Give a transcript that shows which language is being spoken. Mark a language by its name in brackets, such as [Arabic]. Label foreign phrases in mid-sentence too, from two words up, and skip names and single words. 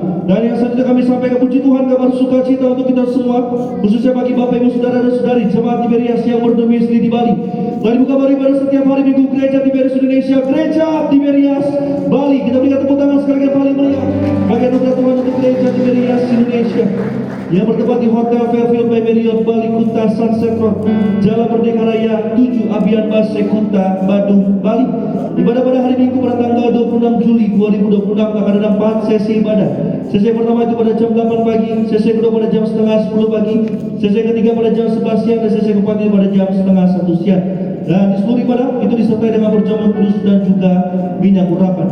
[Indonesian] Dan yang selanjutnya kami sampaikan puji Tuhan, kabar sukacita untuk kita semua, khususnya bagi Bapak Ibu Saudara dan Saudari jemaat Tiberias yang berdomisili di Bali. Telah dibuka baru ibadah setiap hari Minggu Gereja Tiberias Indonesia, Gereja Tiberias Bali. Kita berikan tepuk tangan sekali lagi paling meriah bagi anugerah Tuhan untuk Gereja Tiberias Indonesia yang bertempat di Hotel Fairfield by Marriott Bali Kuta Sunset Road, Jalan Merdeka Raya 7 Abian Base Kuta Badung Bali. Ibadah pada hari Minggu pada tanggal 26 Juli 2026 akan ada 4 sesi ibadah. Sesi yang pertama itu pada jam 8 pagi, sesi yang kedua pada jam setengah 10 pagi, sesi yang ketiga pada jam 11 siang, dan sesi yang keempat itu pada jam setengah 1 siang. Dan di seluruh ibadah itu disertai dengan perjamuan kudus dan juga minyak urapan.